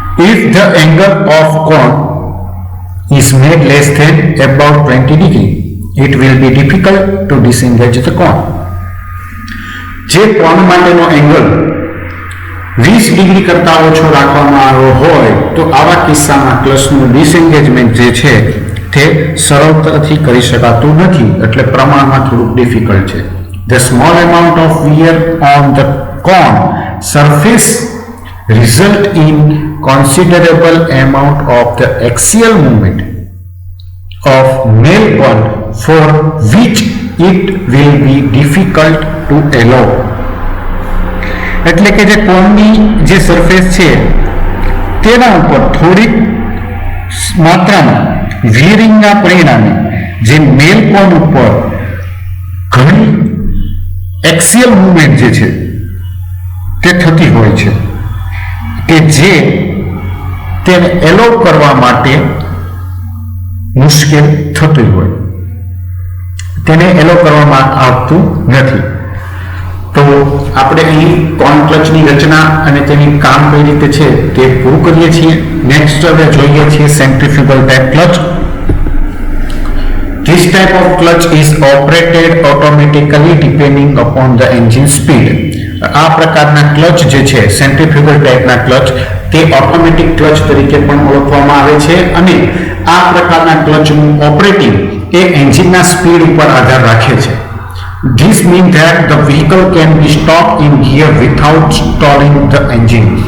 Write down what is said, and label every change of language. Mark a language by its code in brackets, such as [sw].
[en] If the angle of cone is made less than about 20 degree, it will be difficult to disengage the cone. [gu] જે કોન માટેનો angle 20 degree કરતા ઓછો રાખવામાં આવ્યો હોય તો આવા કિસ્સામાં ક્લચનું ડિસએન્ગેજમેન્ટ જે છે તે સરળતાથી કરી શકાતું નથી, એટલે પ્રમાણમાં થોડુંક ડિફિકલ્ટ છે. [en] The small amount of wear on the cone surface result in considerable amount of the axial movement of nail gun for which it will be difficult to allow. [gu] એટલે કે જે કોનની જે સરફેસ છે તેના ઉપર થોડીક માત્રામાં વીરિંગના પરિણામે જે મેલ કોન ઉપર ઘણી એક્સિયલ મૂવમેન્ટ જે છે તે થતી હોય છે કે જે તેને એલો કરવા માટે મુશ્કેલ થતું હોય, તેને એલો કરવામાં આવતું નથી. તો આપણે અહીં કોન ક્લચની રચના અને તેની કામ કઈ રીતે છે તે પૂરું કરીએ છીએ. નેક્સ્ટ હવે જોઈએ છીએ centrifugal back clutch. [en] This type of clutch is operated automatically depending upon the engine speed. [gu] આ પ્રકારના ક્લચ જે છે સેન્ટ્રીફ્યુગલ ટાઈપના ક્લચ તે ઓટોમેટિક ક્લચ તરીકે પણ ઓળખવામાં આવે છે અને આ પ્રકારના ક્લચનું ઓપરેટિંગ એ એન્જિનના સ્પીડ ઉપર આધાર રાખે છે. [en] This means that the vehicle can be stopped in gear without stalling the engine.